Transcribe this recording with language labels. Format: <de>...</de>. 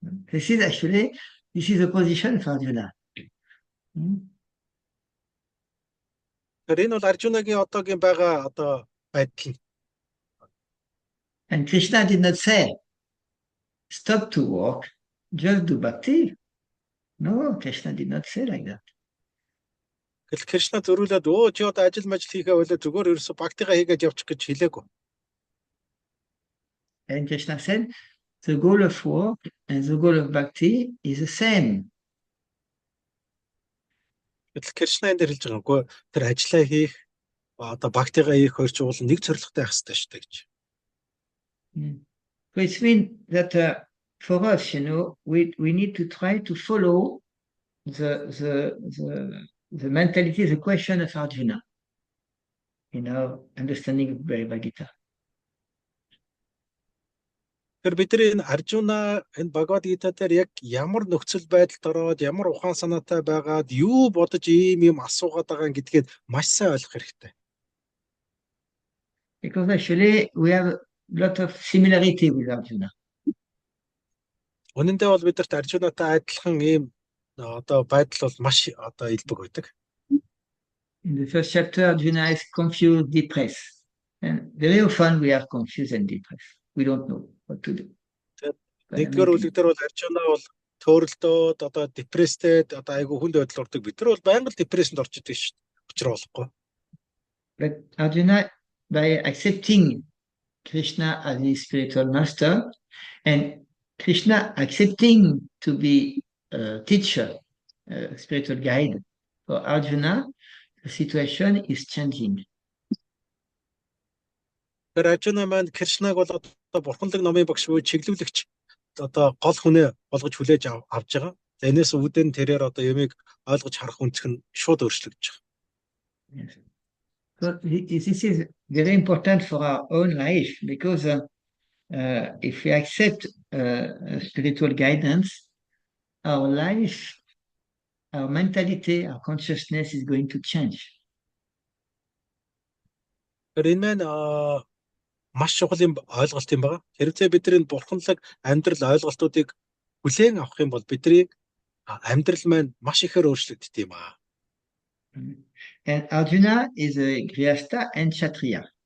<en>This is a position for Arjuna.</en> <mn>Тэр энэ бол Аржунагийн одоогийн байгаа одоо байдал нь.</mn> <en>And Krishna did not say, stop to work, just do bhakti. No, Krishna did not say like that.</en> <mn>Кришна зөрүүлээд чи одоо ажил хийхээ болоо зүгээр ерөөсө бхактигаа хийгээд явчих гэж хэлээгүй.</mn> <en>And Krishna said, the goal of work and the goal of bhakti is the same.</en> <mn>Кришна энэ дээр хэлж байгаа юм. Тэр ажиллаа хийх одоо бхактигаа хийх хоёр ч уул нэг зорилготой байх хэрэгтэй шүү дээ гэж.</mn> <en>So it means that for us, you know, we need to try to follow the mentality, the question of Arjuna in our understanding of Bhagavad Gita.</en> <mn>Тэр бидний энэ Аржуна энэ Бхагавад Гита дээр яг ямар нөхцөл байдалд ороод ямар ухаан санаатай байгаад юу бодож ийм асуугаад байгаа гэдгийг маш сайн ойлгох хэрэгтэй.</mn> <en>Because actually we have a lot of similarity with Arjuna.</en> <mn>Үнэндээ бол бидэрт Аржунатай адилхан ийм одоо байдал бол маш одоо илбэг байдаг.</mn> <en>In the first chapter, Arjuna is confused, depressed. And very often we are confused and depressed. We don't know what to do.</en> <mn>Нэгдүгээр бүлэг дээр бол Аржуна бол төөрөлдөөд одоо депресстэй одоо айгүй хүнд байдал ордог. Бид нар бол байнга депрессэнд орчод байгаа шүү дээ. Учир болохгүй.</mn> <en>But Arjuna, by accepting Krishna as his spiritual master, and Krishna accepting to be a teacher, a spiritual guide for Arjuna, the situation is changing.</en> <mn>Тэр Аржуна маань Кришнаг бол одоо бурханлаг номын багш буюу чиглүүлэгч одоо гол хүнээ болгож хүлээж авч байгаа. За энэс үүдэн тэрээр одоо ямиг ойлгож харах үнцг нь шууд өөрчлөгдөж байгаа.</mn> <en>Yes. So this is very important for our own life because if we accept spiritual guidance, our life, our mentality, our consciousness is going to change.</en> <mn>Тэр энэ маань маш чухал юм ойлголт юм байна. Хэрвээ бидний бурханлаг амьдрал ойлголтуудыг хүлээн авах юм бол бидний амьдрал маань маш ихээр өөрчлөгддөг юм аа.</mn> <en>And Arjuna is a Grihastha and Kshatriya.</en>